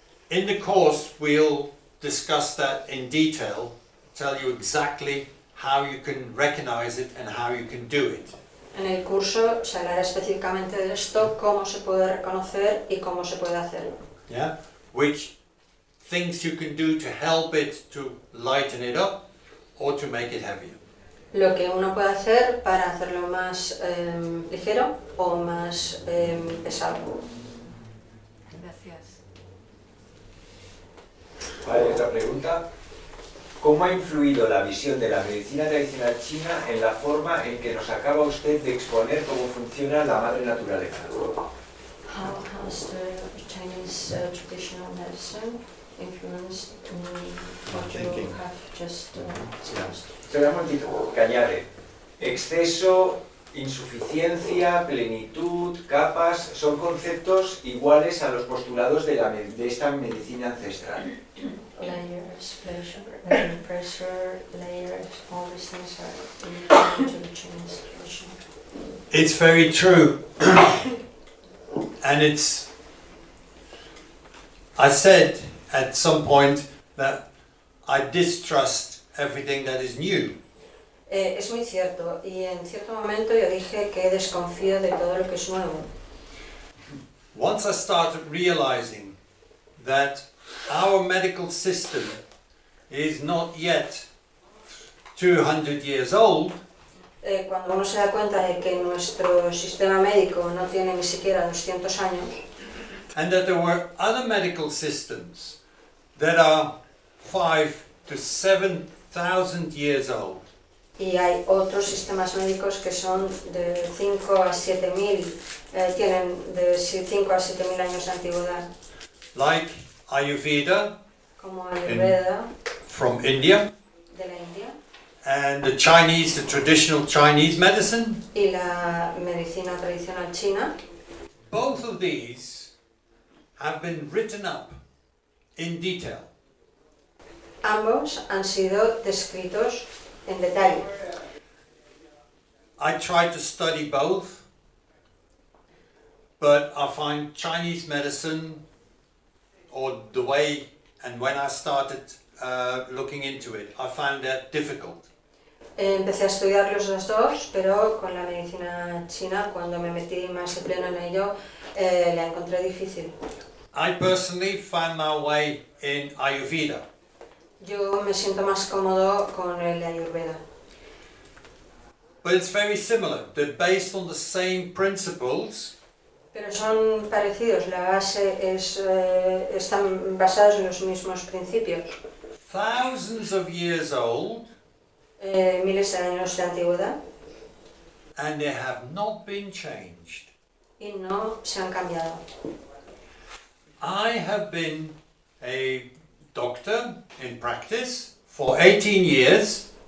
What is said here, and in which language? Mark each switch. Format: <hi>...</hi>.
<en>In the course, we'll discuss that in detail, tell you exactly how you can recognize it and how you can do it.</en> <es>En el curso se hablará específicamente de esto, cómo se puede reconocer y cómo se puede hacer.</es> <en>Yeah? Which things you can do to help it to lighten it up or to make it heavier.</en> <es>Lo que uno puede hacer para hacerlo más ligero o más pesado. Gracias. Vale, otra pregunta. ¿Cómo ha influido la visión de la medicina tradicional china en la forma en que nos acaba usted de exponer cómo funciona la madre naturaleza?</es> <en>How has the Chinese traditional medicine influenced what you Thinking. have just discussed?</en> <es>Espera un momentito, que añade. Exceso, insuficiencia, plenitud, capas, son conceptos iguales a los postulados de esta medicina ancestral.</es> <en>Layers, pressure, layers, all these things are important to the Chinese tradition. It's very true. And I said at some point that I distrust everything that is new.</en> <es>Es muy cierto, y en cierto momento yo dije que desconfío de todo lo que es nuevo.</es> <en>Once I started realizing that our medical system is not yet 200 years old,</en> <es>Cuando uno se da cuenta de que nuestro sistema médico no tiene ni siquiera 200 años,</es> <en>and that there were other medical systems that are 5,000 to 7,000 years old,</en> <es>y hay otros sistemas médicos que son de 5 a 7.000, tienen de 5 a 7.000 años de antigüedad,</es> <en>like Ayurveda</en> <es>como Ayurveda</es> <en>from India,</en> <es>de la India</es> <en>and the Chinese, the traditional Chinese medicine.</en> <es>y la medicina tradicional china.</es> <en>Both of these have been written up in detail.</en> <es>Ambos han sido descritos en detalle.</es> <en>I tried to study both, but I find Chinese medicine, or the way, and when I started looking into it, I found that difficult.</en> <es>Empecé a estudiar los dos, pero con la medicina china, cuando me metí más de pleno en ello, la encontré difícil.</es> <en>I personally found my way in Ayurveda.</en> <es>Yo me siento más cómodo con el Ayurveda.</es> <en>But it's very similar. They're based on the same principles,</en> <es>Pero son parecidos, la base es, están basados en los mismos principios.</es> <en>thousands of years old,</en> <es>Miles de años de antigüedad</es> <en>and they have not been changed.</en> <es>y no se han cambiado.</es> <en>I have been a doctor in practice for 18 years.</en>